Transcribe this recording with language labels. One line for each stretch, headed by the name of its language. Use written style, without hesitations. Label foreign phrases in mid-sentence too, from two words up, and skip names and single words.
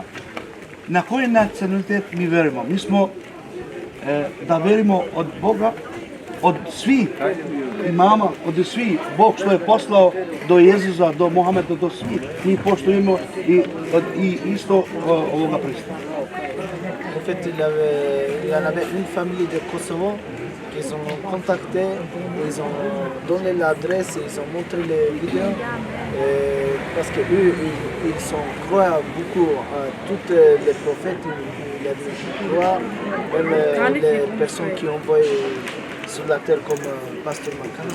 Serbian: Na koji nacionalitet mi verujemo? Mi smo da verimo od Boga, od svih imama, od svih, Bog što je poslao do Jezusa, do Mohameda, do svih, mi poštujemo i isto ovoga prista.
French: En fait, il y en avait une famille de Kosovo qu'ils ont contacté, ils ont donné l'adresse, ils ont montré les vidéos. Parce qu'eux, ils croient beaucoup à tous les prophètes, ils croient, même les personnes qui ont envoyé sur la terre comme Pasteur Makanzo.